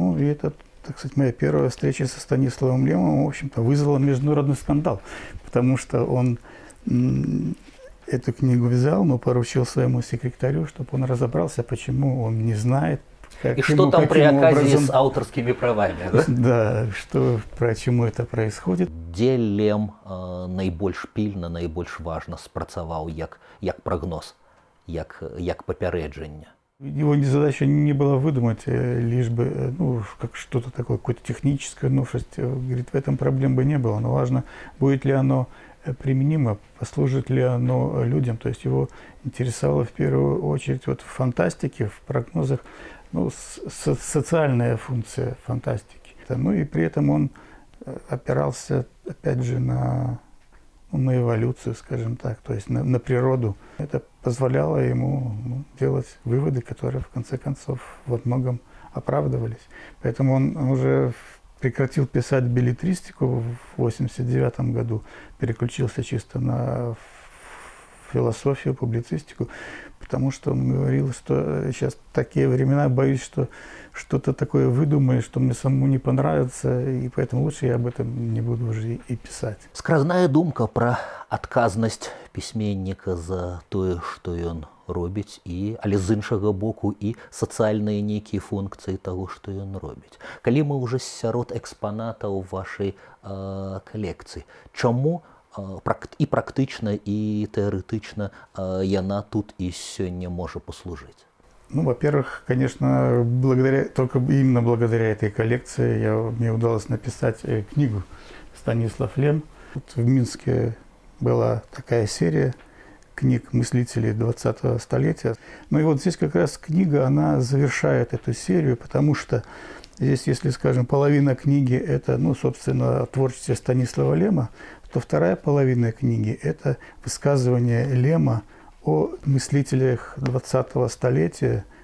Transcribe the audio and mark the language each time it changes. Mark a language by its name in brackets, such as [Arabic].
[Russian] Ну и это, так сказать, моя первая встреча со Станиславом Лемом, в общем-то, вызвала международный скандал. Потому что он эту книгу взял, но поручил своему секретарю, чтобы он разобрался, почему он не знает, и что там при оказии с авторскими правами? Да, да, что, чему это происходит. [Belarusian] Дзе Лем найбольш пільна, найбольш важна спрацаваў як прогноз, як папярэджанне? [Russian] Его задача не была выдумать, лишь бы, ну, как что-то такое, какое-то техническое новшество. Говорит, в этом проблем бы не было, но важно, будет ли оно применимо, послужит ли оно людям. То есть его интересовало в первую очередь вот в фантастике, в прогнозах, ну, социальная функция фантастики. Ну и при этом он опирался, опять же, на эволюцию, скажем так, то есть на природу. Это позволяло ему делать выводы, которые в конце концов во многом оправдывались. Поэтому он уже прекратил писать беллетристику в 1989 году, переключился чисто на философию, публицистику, потому что он говорил, что сейчас такие времена, боюсь, что что-то такое выдумаю, что мне самому не понравится, и поэтому лучше я об этом не буду уже и писать. [Belarusian] Скразная думка про адказнасць пісьменніка за тое, што ён робіць, але з іншага боку і сацыяльныя нейкія функцыі таго, што ён робіць. Калі мы ўжо сярод экспанатаў вашай калекцыі, чаму і практычна, і тэарэтычна яна тут і сёння можа паслужыць? [Russian] Ну, во-первых, конечно, только именно благодаря этой коллекции мне удалось написать книгу «Станислав Лем». Вот в Минске была такая серия книг мыслителей 20-го столетия. Ну и вот здесь как раз книга, она завершает эту серию, потому что здесь, если, скажем, половина книги – это, ну, собственно, творчество Станислава Лема, то вторая половина книги – это высказывание Лема о мыслителях 20-го столетия.